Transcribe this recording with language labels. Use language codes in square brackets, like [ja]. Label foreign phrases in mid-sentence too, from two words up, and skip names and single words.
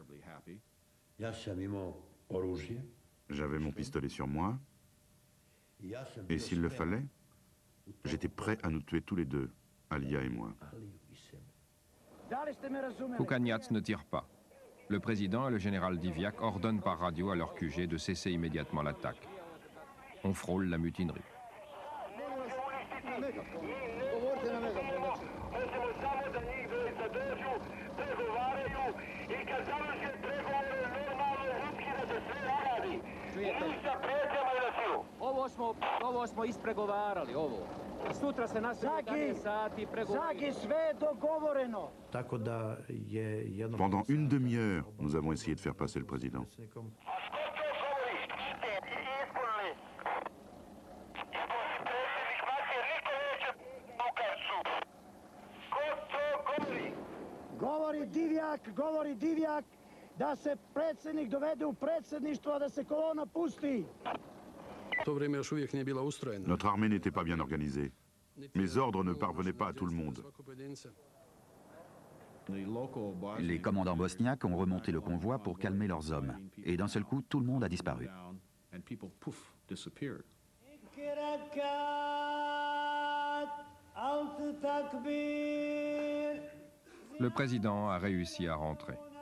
[fr] J'avais mon pistolet sur moi, et s'il le fallait, j'étais prêt à nous tuer tous les deux, Alia et moi. Kukanjac ne tire pas. Le président et le général Diviak ordonnent par radio à leur QG de cesser immédiatement l'attaque. On frôle la mutinerie. [bs] Ovo smo ispregovarali, ovo. Sutra se nastavi 11 sati pregovori. Zagi, sve je dogovoreno. [fr] Pendant une demi-heure, nous avons essayé de faire passer le président. [bs] Govori Divjak da se predsjednik dovede u predsjedništvo, da se kolona pusti. [fr] Notre armée n'était pas bien organisée. Mes ordres ne parvenaient pas à tout le monde. Les commandants bosniaques ont remonté le convoi pour calmer leurs hommes. Et d'un seul coup, tout le monde a disparu. Le président a réussi à rentrer.